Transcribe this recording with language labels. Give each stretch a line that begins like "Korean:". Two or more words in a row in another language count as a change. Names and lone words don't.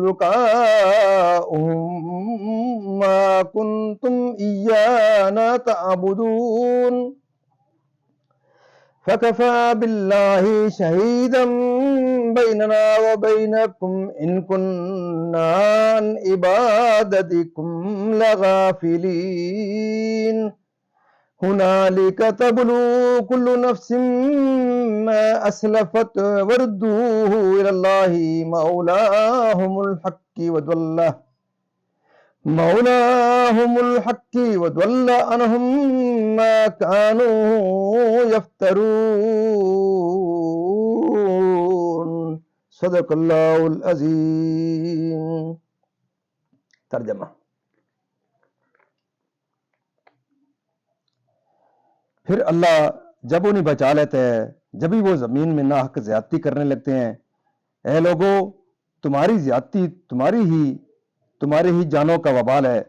Arabic: شركاؤهم ما كنتم إيانا تعبدون فكفى بالله شهيدا بيننا وبينكم إن كنا عن عبادتكم لغافلين. هنالك تبلو كل نفس ما أسلفت وردوا إلى الله مولاهم الحق وضل عنهم ما كانوا يفترون. صدق الله العظيم.
Urdu: तर्जमा। پھر اللہ جب انہیں بچا لیتا ہے، جب ہی وہ زمین میں ناحق زیادتی کرنے لگتے ہیں۔ اے لوگو، تمہاری زیادتی تمہارے ہی جانوں کا وبال ہے۔